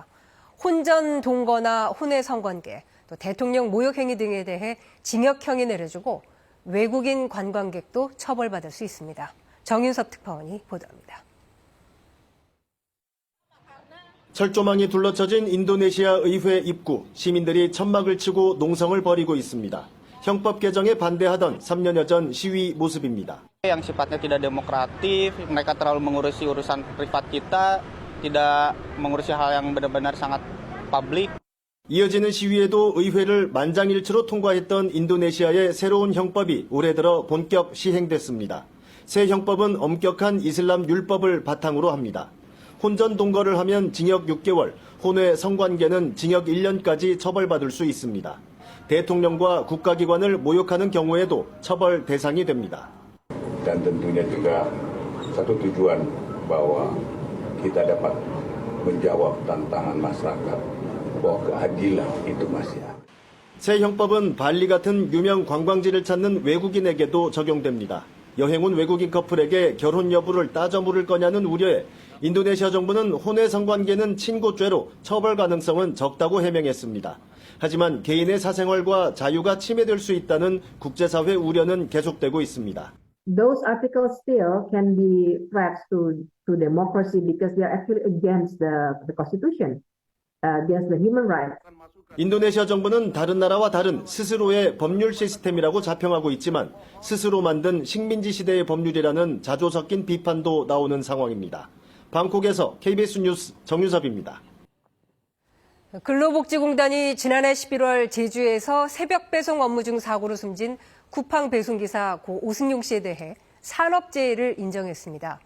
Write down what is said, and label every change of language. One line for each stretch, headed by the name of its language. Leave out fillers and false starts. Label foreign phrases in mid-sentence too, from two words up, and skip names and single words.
Korean: 혼전 동거나 혼외 성관계, 또 대통령 모욕 행위 등에 대해 징역형이 내려지고 외국인 관광객도 처벌받을 수 있습니다. 정윤섭 특파원이 보도합니다. 철조망이 둘러쳐진 인도네시아 의회 입구, 시민들이 천막을 치고 농성을 벌이고 있습니다. 형법 개정에 반대하던 3년여 전 시위 모습입니다.
Indonesian: Yang sifatnya tidak demokratif, mereka terlalu mengurusi urusan privat kita, tidak mengurusi hal yang benar-benar sangat publik.
Korean: 이어지는 시위에도 의회를 만장일치로 통과했던 인도네시아의 새로운 형법이 올해 들어 본격 시행됐습니다. 새 형법은 엄격한 이슬람 율법을 바탕으로 합니다. 혼전 동거를 하면 징역 6개월, 혼외 성관계는 징역 1년까지 처벌받을 수 있습니다. 대통령과 국가기관을 모욕하는 경우에도 처벌 대상이 됩니다.
Indonesian: Dan tentunya juga satu tujuan bahwa kita dapat menjawab tantangan masyarakat bahwa keadilan itu masih ada.
Korean: 새 형법은 발리 같은 유명 관광지를 찾는 외국인에게도 적용됩니다. 여행 온 외국인 커플에게 결혼 여부를 따져 물을 거냐는 우려에 인도네시아 정부는 혼외 성관계는 친고죄로 처벌 가능성은 적다고 해명했습니다. 하지만 개인의 사생활과 자유가 침해될 수 있다는 국제사회 우려는 계속되고 있습니다.
English: those articles still can be threats to democracy because they are actually against the constitution, against the human rights.
Korean: 인도네시아 정부는 다른 나라와 다른 스스로의 법률 시스템이라고 자평하고 있지만 스스로 만든 식민지 시대의 법률이라는 자조 섞인 비판도 나오는 상황입니다. 방콕에서 KBS 뉴스 정유섭입니다. 근로복지공단이 지난해 11월 제주에서 새벽 배송 업무 중 사고로 숨진 쿠팡 배송기사 고 오승용 씨에 대해 산업재해를 인정했습니다.